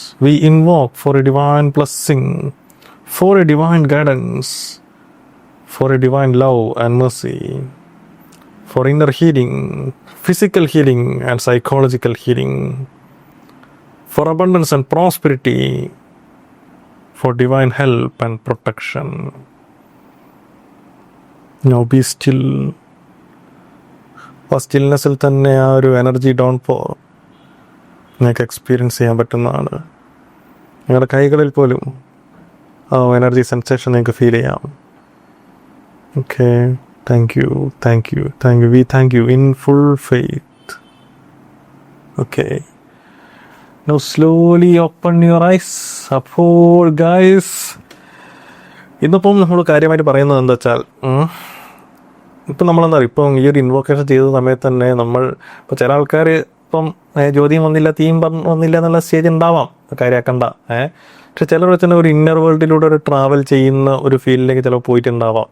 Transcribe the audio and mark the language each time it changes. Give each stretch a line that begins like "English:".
English: We invoke for a divine blessing, for a divine guidance, for a divine love and mercy, for inner healing, physical healing and psychological healing, for abundance and prosperity, for divine help and protection. Now be still.
Malayalam: ആ സ്റ്റിൽനെസ്സിൽ തന്നെ ആ ഒരു energy down four നിങ്ങൾക്ക് experience ചെയ്യാൻ പറ്റുന്നതാണ്. നിങ്ങളുടെ കൈകളിൽ പോലും ആ എനർജി സെൻസേഷൻ നിങ്ങൾക്ക് ഫീൽ ചെയ്യാം.
English: Okay, thank you. We thank you in full faith. Okay. Now slowly open your eyes.
Malayalam: അപ്പോൾ guys, ഇന്നിപ്പം നമ്മൾ കാര്യമായിട്ട് പറയുന്നത് എന്താ വെച്ചാൽ, ഇപ്പം നമ്മളെന്താ പറയുക, ഇപ്പം ഈ ഒരു ഇൻവോക്കേഷൻ ചെയ്ത സമയത്ത് തന്നെ നമ്മൾ ഇപ്പോൾ ചില ആൾക്കാർ ഇപ്പം ജ്യോതിയും വന്നില്ല, തീം വന്നില്ല എന്നുള്ള സ്റ്റേജ് ഉണ്ടാവാം, കാര്യമാക്കണ്ട. പക്ഷെ ചിലർ തന്നെ ഒരു ഇന്നർ വേൾഡിലൂടെ ഒരു ട്രാവൽ ചെയ്യുന്ന ഒരു ഫീൽഡിലേക്ക് ചിലപ്പോൾ പോയിട്ടുണ്ടാവാം.